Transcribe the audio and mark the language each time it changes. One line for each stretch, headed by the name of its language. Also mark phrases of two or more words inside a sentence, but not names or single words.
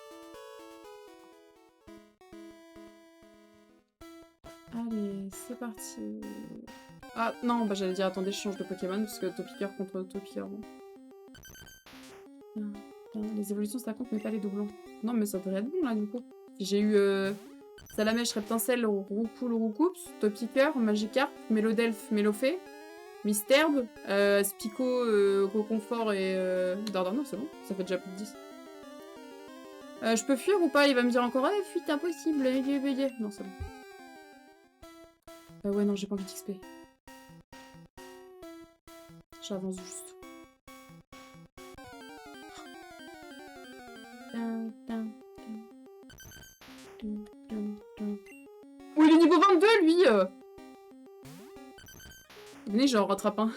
French: Allez, c'est parti. Ah non, bah j'allais dire attendez, je change de Pokémon parce que Topiqueur contre Topiqueur. Bon. Les évolutions ça compte mais pas les doublons. Non mais ça devrait être bon là du coup. J'ai eu Salamèche, Reptincelle, Roucoule, Roucoups, Topiqueur, Magikarp, Mélodelphe, Mélofée, Misterbe, Spico, Coconfort et Dardanon, c'est bon, ça fait déjà plus de 10. Je peux fuir ou pas? Il va me dire encore « fuite impossible, non c'est bon. » ouais non, j'ai pas envie d'XP. J'avance juste. Oh, il est niveau 22, lui Venez, j'en rattrape un.